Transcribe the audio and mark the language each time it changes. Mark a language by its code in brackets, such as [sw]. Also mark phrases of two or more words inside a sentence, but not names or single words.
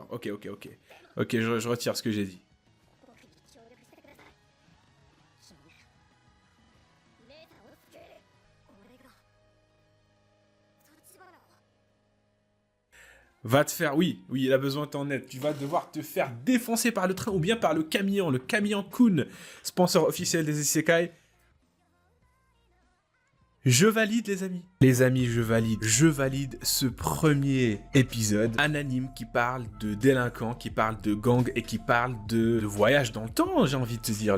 [fr] Ok. Ok, je retire ce que j'ai dit. [ja] 僕に協力してください君姉さんを救える俺が立花を [fr] Va te faire... Oui, il a besoin de ton aide. Tu vas devoir te faire défoncer par le train ou bien par le camion Kun, sponsor officiel des Isekai. Je valide, les amis. Les amis, je valide. Je valide ce premier épisode. Un anime qui parle de délinquants, qui parle de gang et qui parle de voyage dans le temps, j'ai envie de te dire.